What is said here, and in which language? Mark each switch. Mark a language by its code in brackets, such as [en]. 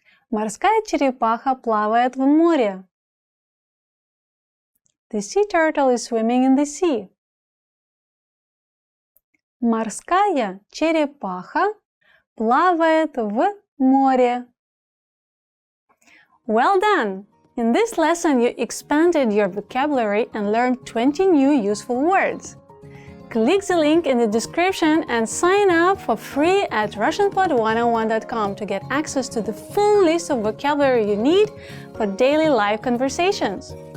[ru] Морская черепаха плавает в море. [en] The sea turtle is swimming in the sea. [ru] Морская черепаха плавает в море. [en] Well done! In this lesson, you expanded your vocabulary and learned 20 new useful words. Click the link in the description and sign up for free at RussianPod101.com to get access to the full list of vocabulary you need for daily live conversations.